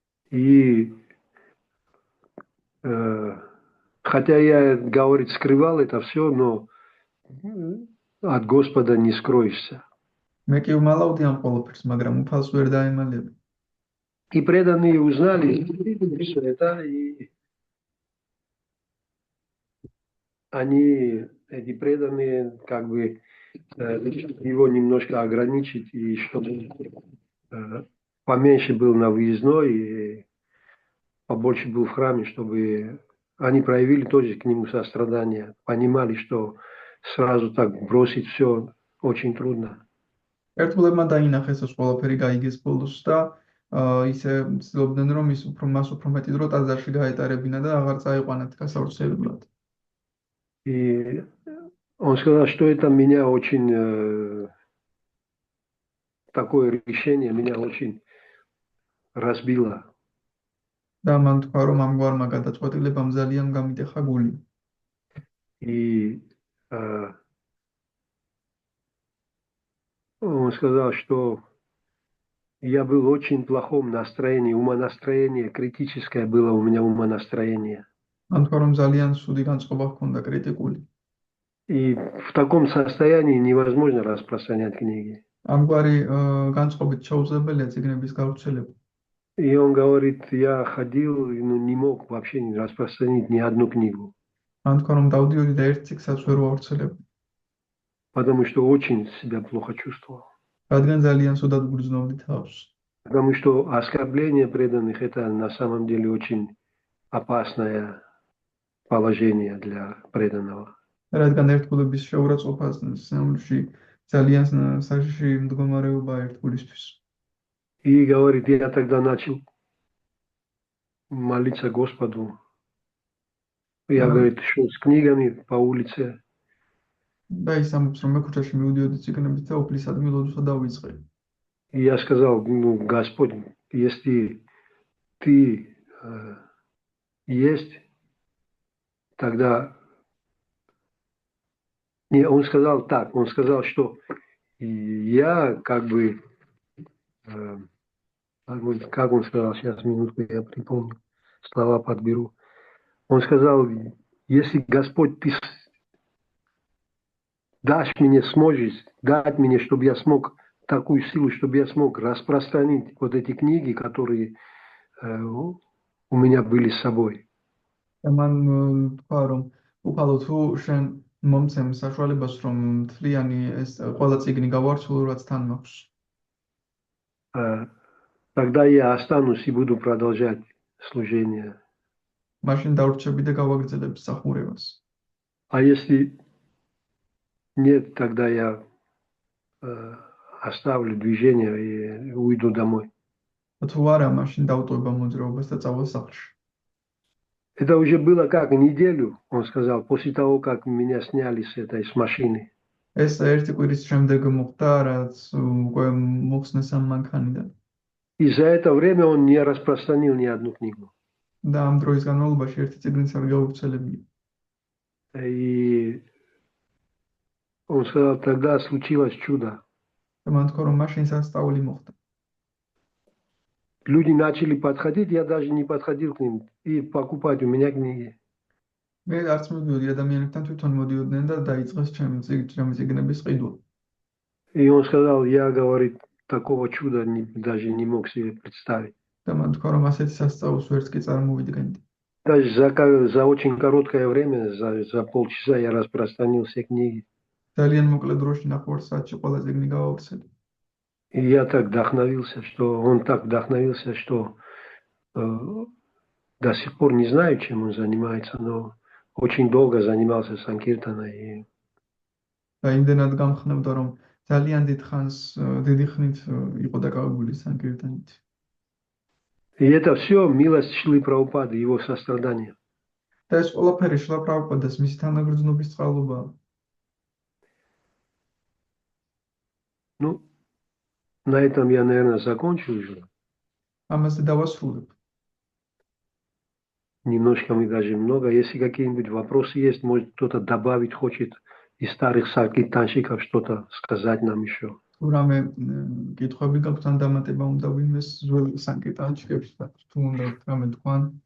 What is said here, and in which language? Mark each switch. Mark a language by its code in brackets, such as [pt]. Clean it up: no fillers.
[ru] И хотя я, говорит, скрывал это все, но от Господа не скроешься. [ka] მე კი ვმალავდი ამ ყველაფერს, მაგრამ უფალს ვერ დაემალები. [ru] И преданные узнали все это, и они, эти преданные, как бы его немножко ограничить, и чтобы поменьше был на выездной, и побольше был в храме, чтобы они проявили тоже к нему сострадание, понимали, что сразу так бросить все очень трудно. [ka] ერთგულებმა დაინახეს ეს ყველაფერი გაიგეს ბოლოს და ისე ცდილობდნენ რომ ის მას უფრო მეტი დრო ტაძარში გაეტარებინა და აღარ წაიყვანათ გასავრცელებლად. [ru] И он сказал, что это меня очень такое решение меня очень разбило. [ka] და მან თქვა რომ ამგვარმა გადაწყვეტილებამ ძალიან გამიტეხა გული. [ru] И Он сказал, что я был в очень плохом настроении, умонастроение, критическое было у меня умонастроение. [ka] მან თქვა რომ ძალიან ცუდი განწყობა ჰქონდა კრიტიკული. [ru] И в таком состоянии невозможно распространять книги. [ka] ამგვარი განწყობით შეუძლებელია წიგნების გავრცელება. [ru] И он говорит, я ходил, ну, не мог вообще не распространить ни одну книгу. [ka] მან თქვა რომ დავდიოდი და ერთ წიგნსაც ვერ ვავრცელებდი. [ru] Потому что очень себя плохо чувствовал. [ka] რადგან ძალიან ცუდად გრძნობდი თავს. [ru] Потому что оскорбление преданных – это на самом деле очень опасное положение для преданного. [ka] რადგან ერთგულების შეურაცხყოფას სამში ძალიან საშიში მდგომარეობა ერთგულისთვის. [ru] И говорит, я тогда начал молиться Господу. Я, говорит, шел с книгами по улице. [ka] და ის ამბობს რომ მე ქუჩაში მივდიოდი წიგნებით და უფლისადმი ლოდოსა დავიწყე. [ru] И я сказал, ну, Господь, если ты есть, тогда... Не, он сказал так, он сказал, что я как бы... Как он сказал, сейчас, минутку, я припомню, слова подберу. Он сказал, если Господь, ты дашь мне, сможешь дать мне, чтобы я смог такую силу, чтобы я смог распространить вот эти книги, которые у меня были с собой. [ka] მან თქვა რომ უფალო თუ შენ მომცემ საშუალებას რომ მთლიანი ეს ყველა წიგნი გავარცვლო რაც თან მაქვს. [ru] Тогда я останусь и буду продолжать служение. [ka] მაშინ დავრჩები და გავაგრძელებ მსახურებას. [ru] А если нет, тогда я оставлю движение и уйду домой. [ka] თუ არა, მაშინ დავტოვებ მოძრაობას და წავალ სახლში. [ru] Это уже было как неделю, он сказал, после того, как меня сняли с машины. [ka] ეს ერთი კვირის შემდეგ მოხდა, რაც უკვე მოხსნეს ამ მანქანიდან. [ru] И за это время он не распространил ни одну книгу. [ka] და ამ დროის განმავლობაში ერთი წიგნიც არ გავრცელებია. [ru] И он сказал, тогда случилось чудо. [ka] და მან თქვა რომ მაშინ სასწაული მოხდა. [ru] Люди начали подходить, я даже не подходил к ним и покупать у меня книги. [ka] მე არც მოდიოდი ადამიანებთან თვითონ მოდიოდნენ და დაიწყეს ჩემი წიგნების ყიდვა. [ru] И он сказал, я, говорит, такого чуда даже не мог себе представить. [ka] და მან თქვა რომ ასეთი სასწაულს ვერც კი წარმოვიდგენდი. [ru] Даже за очень короткое время, за полчаса я распространил все книги. [ka] ძალიან მოკლე დროში ნახევარ საათში ყველა წიგნი გავავრცელე. [ru] И я так вдохновился, что он так вдохновился, что до сих пор не знаю, чем он занимается, но очень долго занимался санкиртаной. [ka] და იმდენად გამხნევდა რომ ძალიან დიდი ხნით იყო დაკავებული санкиртанით. [ru] И это все милость Шрилы Прабхупады, его сострадание. [ka] და ეს ყველაფერი შრილა პრაბჰუპადის მისი თანაგრძნობის წყალობაა. [ru] Ну, на этом я, наверное, закончу уже. [ka] ამაზე დავასრულებ. [ru] Немножко мы даже много. Если какие-нибудь вопросы есть, может кто-то добавить хочет из старых санкиртанщиков что-то сказать нам еще. [ka] თუ რამე კითხვები გაქვთ ან დამატება უნდა ვინმეს ძველ санкиртанщикებს თუ უნდა რამე თქვან.